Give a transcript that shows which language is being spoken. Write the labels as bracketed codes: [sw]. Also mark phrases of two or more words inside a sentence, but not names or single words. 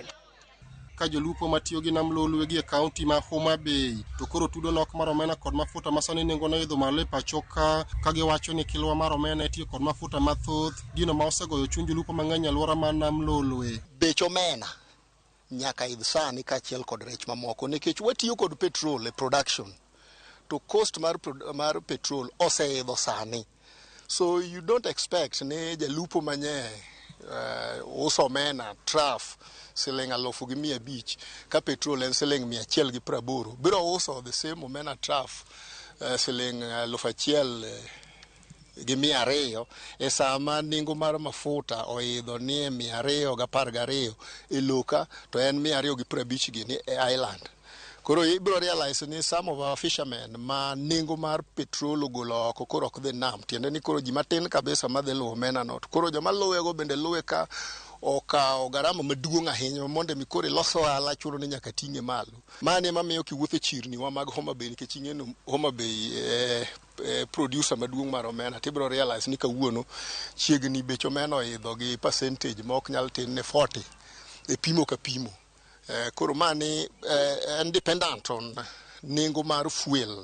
[luo] Ka jolupo matiyo gi nam Lolwe gi e kaunti ma Homa Bay to koro tudo nok mar omena kod mafuta ma sani nengo ne idho malo e pacho ka giwacho ni kilwa mar omena itiyo kod mafuta mathoth, gino ma osegoyo chuny jolupo mang'eny e alwora mar nam Lolwe. Bech omena nyaka idh sani kaachiel kod rech mamoko nikech watiyo kod petrol e production to cost mar petrol oseidho sani, [en] so you don't expect [luo] ne jalupo manye uso omena traf siling 1,500 ka petrol en siling 180, biro uso [en] the same [luo] omena traf siling 1,200 e sama nengo mar mafuta oidho ni 212 e loka to en 250 gini e island. Koro ibiro realize ni [en] some of our fishermen [luo] ma nengo mar petrol ogolo oko koro ok dhi nam, tiende ni koro ji matin kabisa madhi luwo omena not. Koro joma luwego bende luwe ka okawo garama maduong' ahinya mondo mi koro ilos ohala chuno ni nyaka ting'e malo. Mano ema miyo kiwuotho e chirni wa mag Homa Bay nikech ing'eno Homa Bay producer maduong' mar omena, tibiro realize ni kawuono chiegni bech omena oidho gi percentage ma ok nyal tin ne 40 e pimo ka pimo. Koro mani [en] dependent on [luo] nengo mar fuel.